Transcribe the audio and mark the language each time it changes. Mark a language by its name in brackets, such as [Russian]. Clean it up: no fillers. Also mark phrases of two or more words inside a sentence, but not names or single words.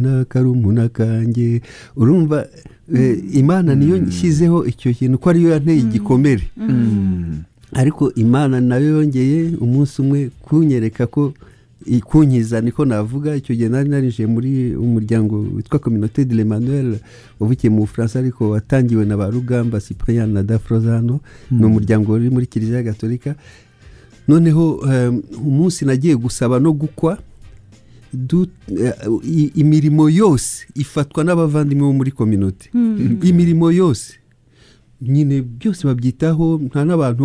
[Kinyarwanda] nta karumuna kanjye urumva Imana niyo nshyizeho icyo kintu ko ariyo yanteye igikomere ariko Imana nayo yongeye umunsi umwe kunyereka ko kunkiza niko navuga icyo gihe nari narije muri umuryango witwa Communauté de l'Emmanuel uvukiye mu Bufaransa ariko watangiwe na ba Rugamba Cyprien na Dafrozano ni umuryango uri muri Kiliziya Gatolika noneho umunsi nagiye gusaba no gukwa imirimo yose ifatwa n'abavandimwe bo muri communauté imirimo yose nyine byose babyitaho nta n'abantu